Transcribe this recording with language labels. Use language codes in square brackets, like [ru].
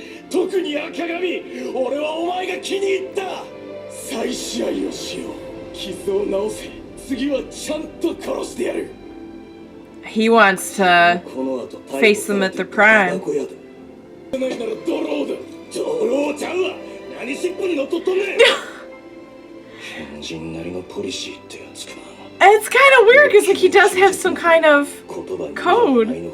[ja] 特に赤髪、俺はお前が気に入った。再試合をしよう。傷を治せ。次はちゃんと殺してやる。 [en] He wants to face them at their prime. [ja] ないならドローだ。ドローちゃうわ。何尻尾に乗っとっとんねん。変人なりのポリシーってやつか。 [en] It's kind of weird because like he does have some kind of code.